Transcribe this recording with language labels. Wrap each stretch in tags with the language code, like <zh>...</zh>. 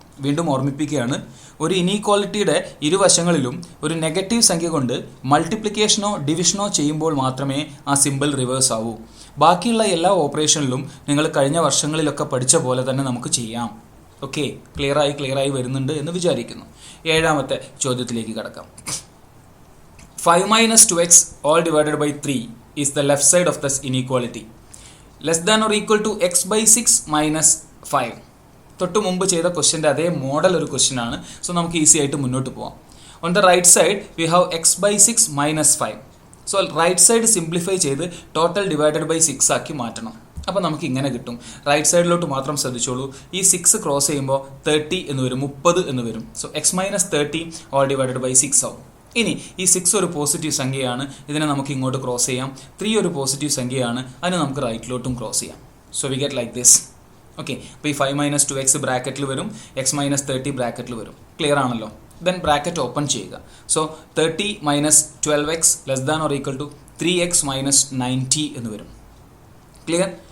<ml>വീണ്ടും ഓർമ്മിപ്പിക്കുകയാണ്, ഒരു ഇനീക്വാളിറ്റിയുടെ ഇരുവശങ്ങളിലും ഒരു നെഗറ്റീവ് സംഖ്യ കൊണ്ട് മൾട്ടിപ്ലിക്കേഷനോ ഡിവിഷനോ ചെയ്യുമ്പോൾ മാത്രമേ ആ സിമ്പിൾ റിവേഴ്സ് ആവൂ. ബാക്കിയുള്ള എല്ലാ ഓപ്പറേഷനിലും നിങ്ങൾ കഴിഞ്ഞ വർഷങ്ങളിലൊക്കെ പഠിച്ച പോലെ തന്നെ നമുക്ക് ചെയ്യാം. ഓക്കെ, ക്ലിയറായി വരുന്നുണ്ട് എന്ന് വിചാരിക്കുന്നു. ഏഴാമത്തെ ചോദ്യത്തിലേക്ക് കടക്കാം.</ml> <en>5 - 2x all divided by 3 is the left side of this inequality. Less than or equal to x/6 - 5.</en> <ml>തൊട്ട് മുമ്പ് ചെയ്ത ക്വസ്റ്റ്യൻ്റെ അതേ മോഡൽ ഒരു ക്വസ്റ്റ്യൻ ആണ്. സോ നമുക്ക് ഈസി ആയിട്ട് മുന്നോട്ട് പോവാം.</ml> <en>On the right side we have x/6 - 5.</en> <ml>So right side simplify ചെയ്ത് ടോട്ടൽ ഡിവൈഡഡ് ബൈ 6 ആക്കി മാറ്റണം. അപ്പോൾ നമുക്ക് ഇങ്ങനെ കിട്ടും. റൈറ്റ് സൈഡിലോട്ട് മാത്രം ശ്രദ്ധിച്ചോളൂ. ഈ 6 ക്രോസ് ചെയ്യുമ്പോൾ 30 എന്ന് വരും, 30 എന്ന് വരും. So x - 30</ml> <en>all divided by 6</en> <ml>ആവും. ഇനി ഈ 6 ഒരു പോസിറ്റീവ് സംഖ്യയാണ്, ഇതിനെ നമുക്ക് ഇങ്ങോട്ട് ക്രോസ് ചെയ്യാം. 3 ഒരു പോസിറ്റീവ് സംഖ്യയാണ്, അതിനെ നമുക്ക് റൈറ്റിലോട്ടും ക്രോസ് ചെയ്യാം.</ml> <en>So we get like this.</en> <ml>Okay, അപ്പോൾ ഈ 5 - 2x ബ്രാക്കറ്റിൽ വരും, x - 30 ബ്രാക്കറ്റിൽ വരും. ക്ലിയർ ആണല്ലോ? ദെൻ ബ്രാക്കറ്റ് ഓപ്പൺ ചെയ്യുക. സോ 30 - 12x <= 3x - 90 എന്ന് വരും. ക്ലിയർ?</ml>